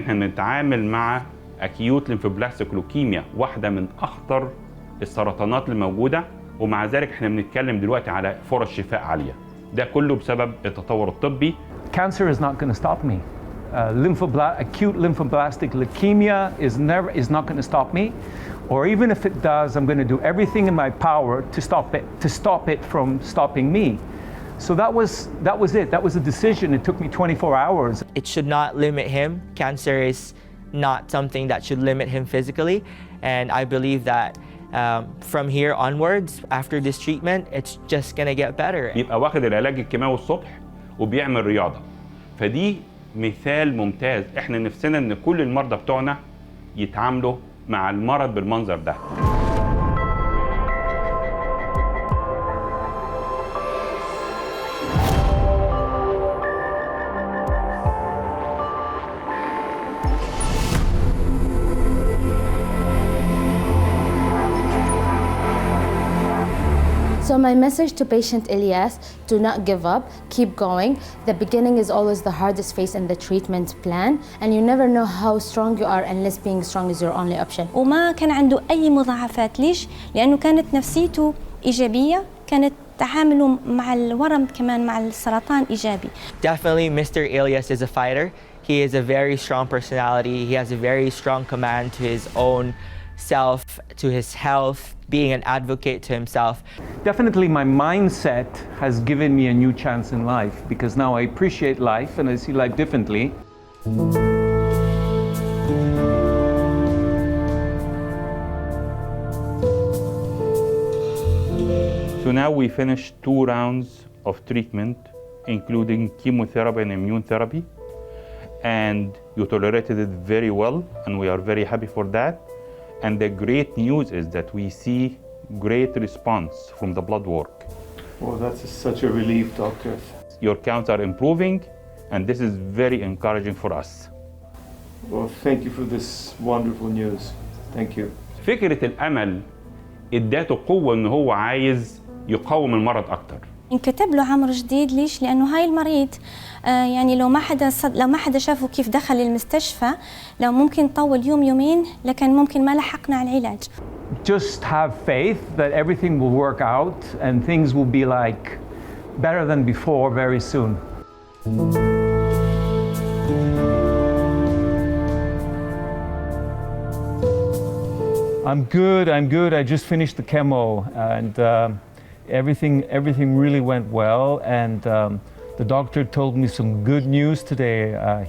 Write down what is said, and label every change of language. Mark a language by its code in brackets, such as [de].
[ar] احنا بنتعامل مع Acute Lymphoblastic Leukemia، واحدة من أخطر السرطانات الموجودة، ومع ذلك احنا بنتكلم دلوقتي على فرص شفاء عالية. ده كله بسبب التطور الطبي. [en] Cancer is not going to stop me. Acute lymphoblastic leukemia is not going to stop me, or even if it does, I'm going to do everything in my power to stop it from stopping me. So that was it. That was a decision. It took me 24 hours. It should not limit him. Cancer is not something that should limit him physically, and I believe that from here onwards, after this treatment, it's just going to get better. [ar] يبقى واخد العلاج الكيماوي الصبح وبيعمل رياضة، فدي مثال ممتاز. احنا نفسنا ان كل المرضى بتوعنا يتعاملوا مع المرض بالمنظر ده. [en] So my message to patient Ilyas: do not give up, keep going. The beginning is always the hardest phase in the treatment plan, and you never know how strong you are unless being strong is your only option. [ar] وما كان عنده أي مضاعفات. ليش؟ لأنه كانت نفسيته إيجابية، كانت تعامله مع الورم كمان مع السرطان إيجابي. [en] Definitely Mr. Ilyas is a fighter. He is a very strong personality. He has a very strong command to his own self, to his health, being an advocate to himself. Definitely my mindset has given me a new chance in life, because now I appreciate life and I see life differently. So now we finished 2 rounds of treatment, including chemotherapy and immune therapy, and you tolerated it very well, and we are very happy for that. And the great news is that we see great response from the blood work. Well, that's such a relief, doctor. Your counts are improving, and this is very encouraging for us. Well, thank you for this wonderful news. Thank you. [ar] فكرة الأمل اداته قوة إن هو عايز يقاوم المرض أكتر. انكتب له عمر جديد. ليش؟ لأنه هاي المريض يعني لو ما حدا شافه كيف دخل المستشفى، لو ممكن طول يوم يومين لكن ممكن ما لحقنا على العلاج. [en] Just have faith that everything will work out and things will be like better than before very soon. I'm good. I just finished the chemo and everything really went well, and the doctor told me some good news today.